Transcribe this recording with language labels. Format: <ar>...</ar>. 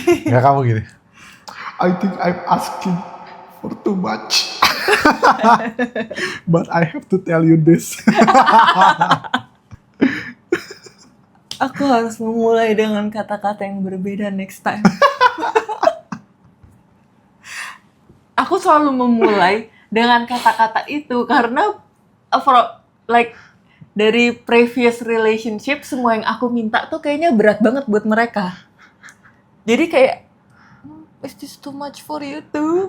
<id>Gak kamu gini,</id> <en>I think I'm asking for too much. But I have to tell you this.</en> <id>Aku harus memulai dengan kata-kata yang berbeda</id> <en>next time.</en> <id>Aku selalu memulai dengan kata-kata itu karena dari</id> <en>previous relationship,</en> <id>semua yang aku minta tuh kayaknya berat banget buat mereka. Jadi kayak,</id> <en>is this too much for you too?</en>